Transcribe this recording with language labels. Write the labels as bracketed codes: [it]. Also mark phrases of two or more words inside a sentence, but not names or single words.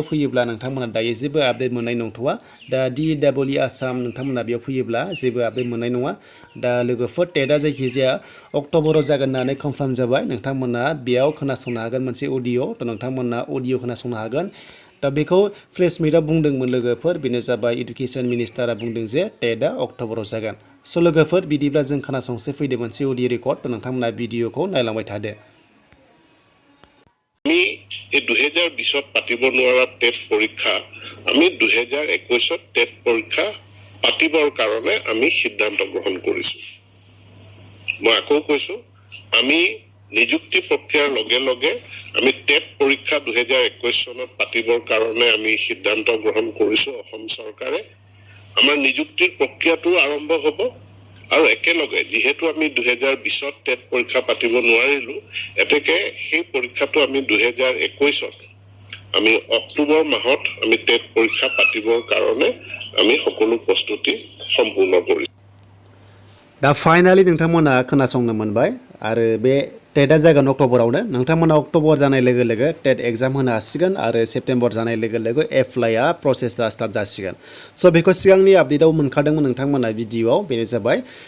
[brx] फैयोब्ला नोंथांमोना दायो जेबो आपडेट मोननाय नंथ'वा दा DEE आसाम नोंथांमोना बेयाव फैयोब्ला जेबो आपडेट मोननाय नङा दा लोगोफोर टेटआ जायखिजाया अक्ट'बराव जागोन होननानै कनफार्म जाबाय नोंथांमोना बेयाव खोनासंनो हागोन मोनसे अडिअ थ' नोंथांमोना अडिअ खोनासंनो हागोन दा बेखौ [en] press meet [brx] बुंदोंमोन लोगोफोर बेनो जाबाय [en] education minister [brx] बुंदों जे टेटआ अक्ट'बराव जागोन स' लोगोफोर बिदिब्ला जों खोनासंसो फैदो मोनसे [en] audio record [brx] थ' नोंथांमोना भिडिअखौ नायलांबाय थादो [as] আমি এই 2020 পাতিব নোৱাৰা টেট পৰীক্ষা আমি 2021 টেট পৰীক্ষা পাতিবৰ কাৰণে আমি সিদ্ধান্ত গ্ৰহণ কৰিছো মই আকৌ কৈছো আমি নিযুক্তি প্ৰক্ৰিয়াৰ লগে লগে আমি টেট পৰীক্ষা 2021 চনত পাতিবৰ কাৰণে আমি সিদ্ধান্ত গ্ৰহণ কৰিছো অসম চৰকাৰে আমাৰ নিযুক্তিৰ প্ৰক্ৰিয়াটো আৰম্ভ হ'ব আৰু একেলগে যেহেতু আমি 2020 টেট পৰীক্ষা পাতিব নোৱাৰিলো এতেকে সেই পৰীক্ষাটো আমি 2021 আমি অক্টোবৰ মাহত আমি টেট পৰীক্ষা পাতিবৰ কাৰণে আমি সকলো প্ৰস্তুতি সম্পূৰ্ণ কৰিছো [brx] दा फाइनाली नोंथांमोना खोनासंनो मोनबाय आरो बे टेटआ जागोन अक्ट'बरावनो नोंथांमोना अक्ट'बर जानाय लोगो लोगो [en] TET exam [brx] होनो हासिगोन आरो सेप्तेम्बर जानाय लोगो लोगो [en] apply process start [brx] जासिगोन स' बेखौ सिगांनि आपडेटआव मोनखादोंमोन नोंथांमोना भिडिअआव बेनो जाबाय